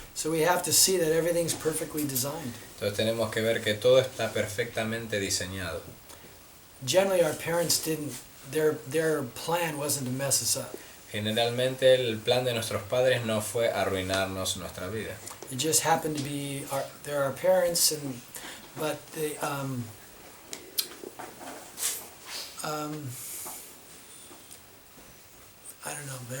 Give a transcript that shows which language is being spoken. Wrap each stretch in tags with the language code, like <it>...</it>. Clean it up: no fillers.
<en>So we have to see that everything's perfectly designed.</en> <es>Entonces tenemos que ver que todo está perfectamente diseñado.</es> <en>Generally, our parents didn't. Their plan wasn't to mess us up.</en> <es>Generalmente el plan de nuestros padres no fue arruinarnos nuestra vida.</es> <en>It just happened to be they're our parents, but they I don't know.</en>